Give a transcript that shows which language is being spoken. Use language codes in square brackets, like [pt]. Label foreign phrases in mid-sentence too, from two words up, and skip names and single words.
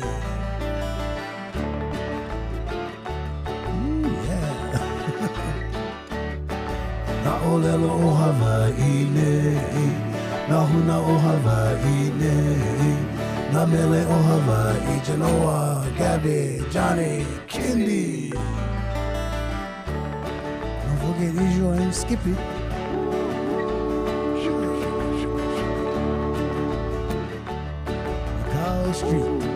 [en] Yeah. [haw] Na ulelo o Hawaii, na huna o Hawaii, na mele o Hawaii, Noah, Gabby, Johnny, Kendi. [en] Forget Israel and Skippy. Carl Street.